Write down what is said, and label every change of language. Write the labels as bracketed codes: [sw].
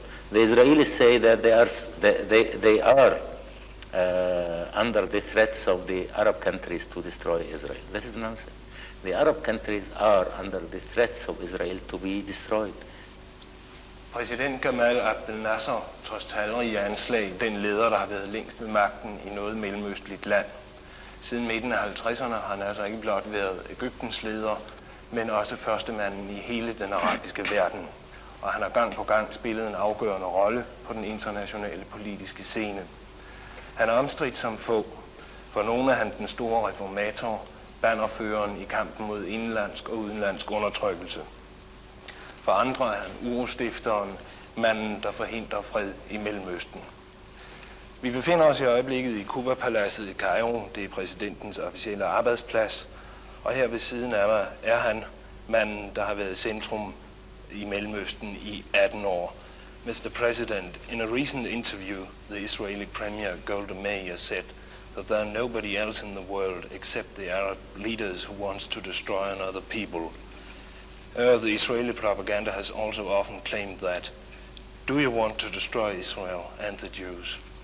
[en] The Israelis say that they are under the threats of the Arab countries to destroy Israel. That is nonsense. The Arab countries are under the threats of Israel to be destroyed. [da] Præsident Jamaal Abdel-Nasser, trods talrige anslag, den leder, der har været længst ved magten i noget mellemøstligt land. Siden midten af 50'erne har han altså ikke blot været Egyptens leder, men også førstemanden i hele den arabiske verden. Og han har gang på gang spillet en afgørende rolle på den internationale politiske scene. Han er omstridt som få. For nogle er han den store reformator, bannerføreren i kampen mod indlandsk og udenlandsk undertrykkelse. For andre er han urostifteren, manden, der forhindrer fred i Mellemøsten. Vi befinder os i øjeblikket i Cuba-paladset i Kairo. Det er præsidentens officielle arbejdsplads. Og her ved siden af mig er han manden, der har været centrum i Mellemøsten i 18 år. [en] Mr. President, in a recent interview, the Israeli Premier Golda Meir said that there are nobody else in the world except the Arab leaders who wants to destroy another people. The Israeli propaganda has also often claimed that. Do you want to destroy Israel and the Jews?